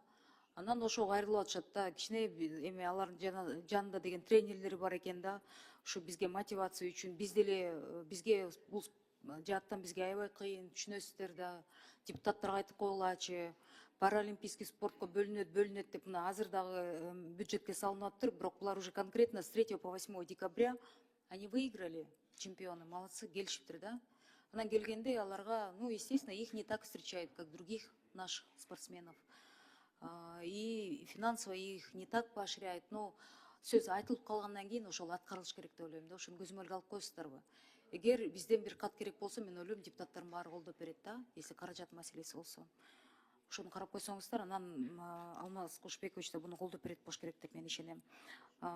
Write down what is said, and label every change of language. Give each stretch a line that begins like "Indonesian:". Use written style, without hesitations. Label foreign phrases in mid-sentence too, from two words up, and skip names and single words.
Kyrgyz: Анан ошого кайрылып атышат да. Кичине эми алардын жанында деген тренерлери бар экен да. Ушу бизге мотивация үчүн бизге бул жааттан бизге аябай кыйын, түшүнөсүздөр да. Депутаттарга айтып койгулачы, паралимпийский спортко бөлүнөт деп мына азыр дагы бюджетке салынып атыптыр, бирок булар
Russian: уже конкретно с 3 по 8 декабря они выиграли, чемпионы, молодцы,
Kyrgyz: келишиптир да. Анан келгенде аларга,
Russian: ну, естественно, их не так встречают, как других наших спортсменов. И финансово их не так поощряют.
Kyrgyz: Но сөз айтылып калгандан кийин ошол аткарылыш керек деп ойлойм да. Ошону көзөмөлгө алып коесуздарбы? Эгер бизден бир кат керек болсо, мен ойлойм, депутаттардын баары колдоп берет да, если каражат маселеси болсо. Ошону карап койсоңуздар, анан Алмаз Кушбекович да буну колдоп берет болуш керек деп мен ишенем.